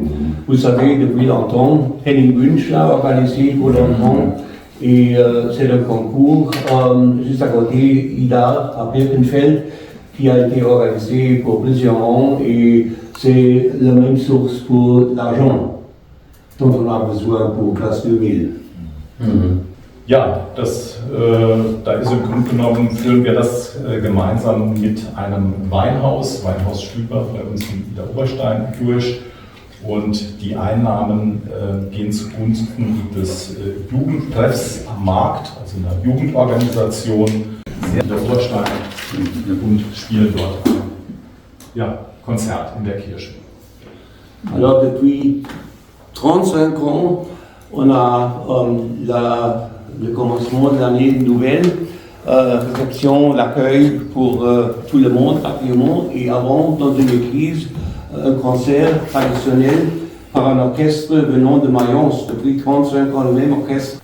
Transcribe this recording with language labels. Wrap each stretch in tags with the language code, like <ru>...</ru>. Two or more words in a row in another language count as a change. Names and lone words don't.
<fr>Vous savez, depuis longtemps, Henning Wünsch l'a organisé pour longtemps. Et c'est un concours juste à côté, Idar, à Birkenfeld, qui a été organisé pour plusieurs ans et c'est la même source pour l'argent dont on a besoin pour Classe 2000.</fr> <de>Ja, da ist im Grunde genommen, führen wir das gemeinsam mit einem Weinhaus Stüber bei uns in Idar Oberstein durch. Und die Einnahmen gehen zugunsten des Jugendtreffs am Markt, also einer Jugendorganisation, der Oberstein, und spielen dort ein Konzert in der Kirche.</de> <fr>Alors depuis 35 ans, on a le commencement de l'année nouvelle, réception, l'accueil pour tout le monde, accueillement, et avant, dans une église, un concert traditionnel par un orchestre venant de Mayence, depuis 35 ans, le même orchestre.</fr>